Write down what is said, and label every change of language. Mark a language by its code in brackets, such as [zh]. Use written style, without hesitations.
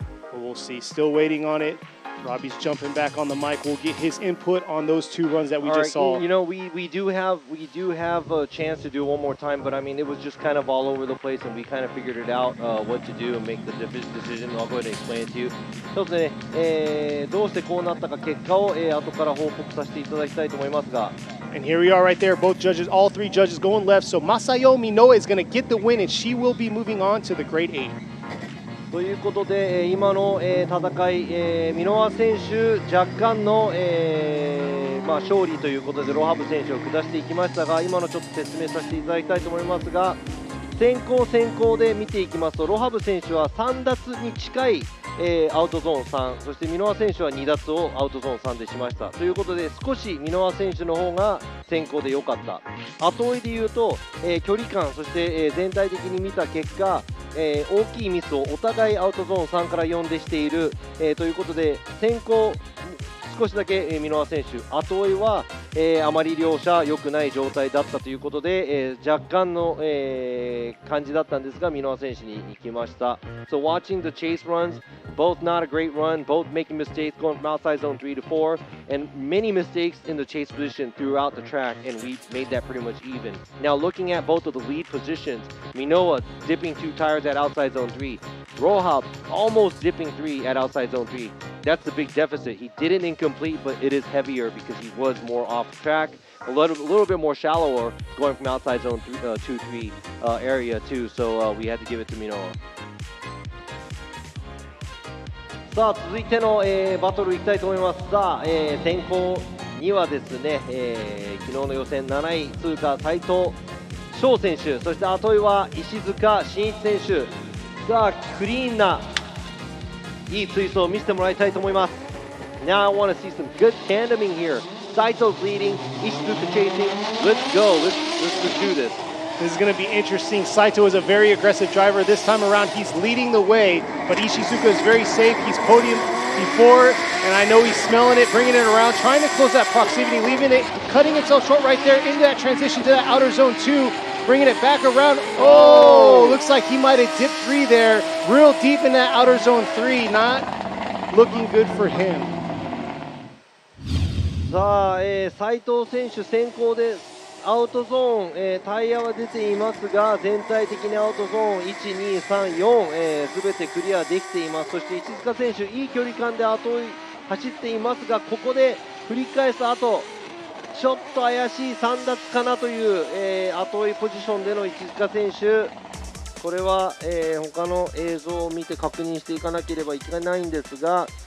[en] But we'll see. Still waiting on it. Robbie's jumping back on the mic. We'll get his input on those 2 runs that we just saw. You know, we do have a chance to do it one more time, but I mean, it was just kind of all over the place, and we kind of figured it out what to do and make the decision. I'll go ahead and explain it to you. [ja] そうですね、どうしてこうなったか結果を後から報告させていただきたいと思いますが。 [en] And here we are right there, both judges, all 3 judges going left. So Masayo Minoa is going to get the win, and she will be moving on to the grade 8. [ja] ということで、今の戦い、ミノワ選手、若干の勝利ということで、ロハブ選手を下していきましたが、今のちょっと説明させていただきたいと思いますが、先行で見ていきますと、ロハブ選手は3奪に近いアウトゾーン3、そしてミノワ選手は2奪をアウトゾーン3でしました。ということで、少しミノワ選手の方が先行で良かった。後追いでいうと、距離感、そして、全体的に見た結果、大きいミスをお互いアウトゾーン3から4でしている、ということで先行少しだけミノワ選手、後追いは、あまり両者良くない状態だったということで、若干の、感じだったんですがミノワ選手に行きました。 [en] So watching the chase runs, both not a great run, both making mistakes going from outside zone 3 to 4, and many mistakes in the chase position throughout the track, and we made that pretty much even. Now looking at both of the lead positions, Minoa dipping 2 tires at outside zone 3, Rohab almost dipping 3 at outside zone 3. That's the big deficit. He did it incomplete, but it is heavier because he was more off track, a little bit more shallower going from outside zone 2-3 area too. So we had to give it to Minoa. [ja] さあ続いての、バトルいきたいと思います。さあ、先行にはですね、昨日の予選7位通過斉藤翔選手、そして後追いは石塚真一選手。さあクリーンないい追走を見せてもらいたいと思います。 [en] Now I want to see some good tandeming here. Saito's leading, Ishizuka chasing. Let's go. Let's do this. This is going to be interesting. Saito is a very aggressive driver. This time around, he's leading the way, but Ishizuka is very safe. He's podium before, and I know he's smelling it, bringing it around, trying to close that proximity, leaving it, cutting itself short right there into that transition to that outer zone 2, bringing it back around. Oh, looks like he might have dipped 3 there, real deep in that outer zone 3. Not looking good for him. [ja] さあ、斉藤選手先行でアウトゾーン、タイヤは出ていますが全体的にアウトゾーン1、2、3、4、全てクリアできています。そして石塚選手いい距離感で後追い走っていますがここで振り返す後ちょっと怪しい3奪かなという、後追いポジションでの石塚選手これは、他の映像を見て確認していかなければいけないんですが